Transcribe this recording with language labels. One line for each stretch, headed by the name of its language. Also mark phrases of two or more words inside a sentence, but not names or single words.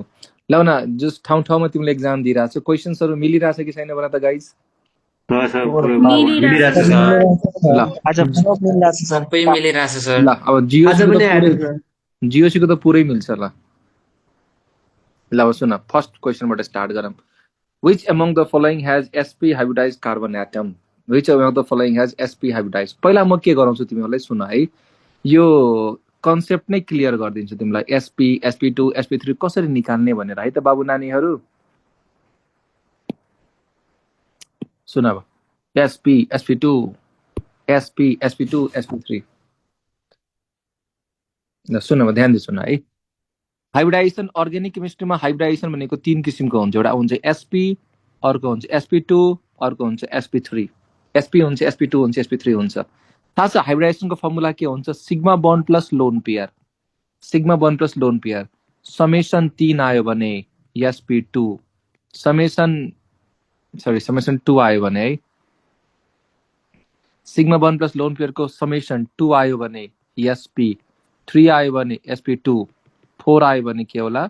Nepali: ल न, जस ठाउँ ठाउँमा तिमीले एक्जाम दिइरहेको छ, क्वेसन्सहरू मिलिरहेछ कि छैन भन त गाइज। सर पुरो मिलिरहेछ मिलिरहेछ सर। सर। ल आज सब मिलिरहेछ सर। सबै मिलिरहेछ सर। ल, अब आज जिओसीको पनि त पुरै, आएको सर। जिओसीको त पुरै मिल्छ। ल ल अब सुन,
English: first questionबाट
Nepali: स्टार्ट गरौँ।
English: Which among the following has sp hybridized carbon atom? Which among the following has sp hybridized?
Nepali: पहिला म के गराउँछु तिमीहरूलाई, सुन है। यो कन्सेप्ट नै क्लियर गरिदिन्छु तिमीलाई। sp sp2 sp3 कसरी निकाल्ने भनेर है त बाबु नानीहरू। सुन अब, sp sp2 sp sp2 sp3। ल सुन अब, ध्यान दे सुन है। हाइब्रिडाइजेसन,
English: organic chemistryमा
Nepali: हाइब्रिडाइजेसन भनेको 3 किसिमको हुन्छ। एउटा हुन्छ sp, अर्को हुन्छ sp2, अर्को हुन्छ sp3। sp हुन्छ, sp2 हुन्छ, sp3 हुन्छ। थाहा छ हाइब्रिडाइजेसनको फर्मुला के हुन्छ?
English: sigma bond plus lone pair. sigma bond plus lone pair summation
Nepali: 3 आयो भने sp2, समेसन 2 आयो भने है,
English: sigma bond plus lone pairको
Nepali: समेसन 2 आयो भने sp3 आयो भने sp2, 4 आयो भने के होला?